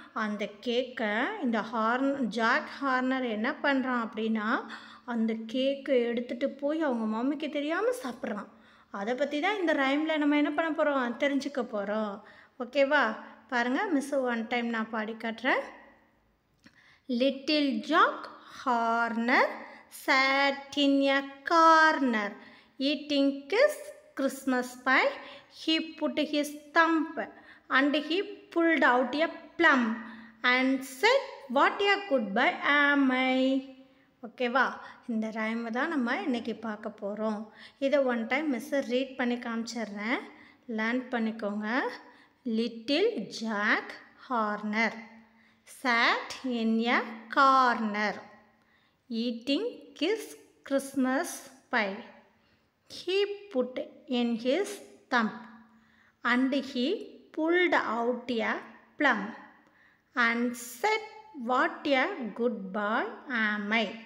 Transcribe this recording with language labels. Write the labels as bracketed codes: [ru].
[ta] அந்த கேக்கை இந்த ஜாக் ஹார்னர் என்ன பண்ணுறான் அப்படின்னா அந்த கேக்கை எடுத்துகிட்டு போய் அவங்க மம்மிக்கு தெரியாமல் சாப்பிட்றான். அதை பற்றி தான் இந்த ரைமில் நம்ம என்ன பண்ண போகிறோம்? தெரிஞ்சுக்க போகிறோம். ஓகேவா? பாருங்கள், மிஸ் ஒன் டைம் நான் பாடி காட்டுறேன். [en] Little Jack Horner sat in a corner eating his Christmas pie. He put his thumb and he pulled out a plum and said, "What a good boy am I." [ta] ஓகேவா? இந்த ரைமை தான் நம்ம இன்றைக்கி பார்க்க போகிறோம். இதை ஒன் டைம் மிஸ் ரீட் பண்ணி காமிச்சிட்றேன், learn பண்ணிக்கோங்க. [en] Little Jack Horner sat in a corner eating his Christmas pie. He put in his thumb and he pulled out a plum and said, "What a good boy am I."